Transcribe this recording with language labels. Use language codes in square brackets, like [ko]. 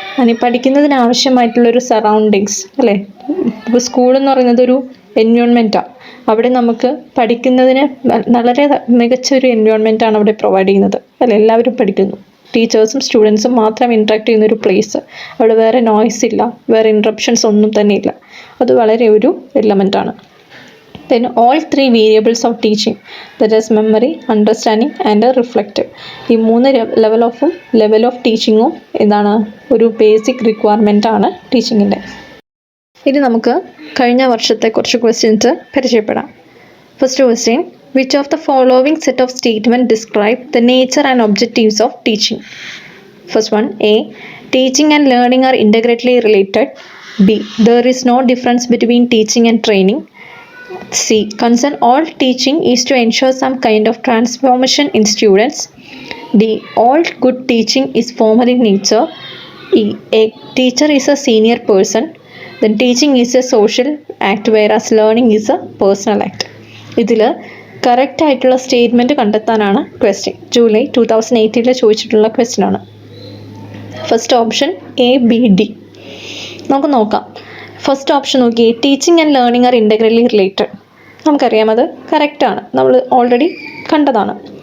[ml] അതിന് പഠിക്കുന്നതിന് ആവശ്യമായിട്ടുള്ളൊരു സറൗണ്ടിങ്സ് അല്ലേ? ഇപ്പോൾ സ്കൂളെന്ന് പറയുന്നത് ഒരു എൻവയോൺമെൻറ്റാണ്. അവിടെ നമുക്ക് പഠിക്കുന്നതിന് വളരെ മികച്ചൊരു എൻവയോൺമെൻറ്റാണ് അവിടെ പ്രൊവൈഡ് ചെയ്യുന്നത് അല്ലേ? എല്ലാവരും പഠിക്കുന്നു. ടീച്ചേഴ്സും സ്റ്റുഡൻസും മാത്രം ഇൻട്രാക്ട് ചെയ്യുന്നൊരു പ്ലേസ്. അവിടെ വേറെ നോയ്സ് ഇല്ല, വേറെ ഇൻട്രപ്ഷൻസ് ഒന്നും തന്നെ ഇല്ല. അത് വളരെ ഒരു എലമെൻറ്റാണ്. [en] Then all three variables of teaching, that is memory, understanding and reflective. [ml] ഈ മൂന്ന് ലെവൽ ഓഫ് ടീച്ചിങ്ങും എന്താണ്? ഒരു ബേസിക് റിക്വയർമെൻ്റ് ആണ് ടീച്ചിങ്ങിൻ്റെ. ഇനി നമുക്ക് കഴിഞ്ഞ വർഷത്തെ കുറച്ച് ക്വസ്റ്റ്യൻസ് പരിചയപ്പെടാം. [en] First question, which of the following set of statement describe the nature and objectives of teaching? First one, A, teaching and learning are integrally related. B, there is no difference between teaching and training. C, concern all teaching is to ensure some kind of transformation in students. D, all good teaching is formal in nature. E, a teacher is a senior person. Then teaching is a social act whereas learning is a personal act. [ml] ഇതിൽ correct ആയിട്ടുള്ള statement കണ്ടെത്താനാണ് question. July 2018 ചോദിച്ചിട്ടുള്ള question ആണ്. First option A, B, D. നമുക്ക് നോക്കാം. First option നോക്കിയേ, [en] Teaching and learning are integrally related. [ml] നമുക്കറിയാം, അത് കറക്റ്റാണ്, നമ്മൾ ഓൾറെഡി കണ്ടതാണ്.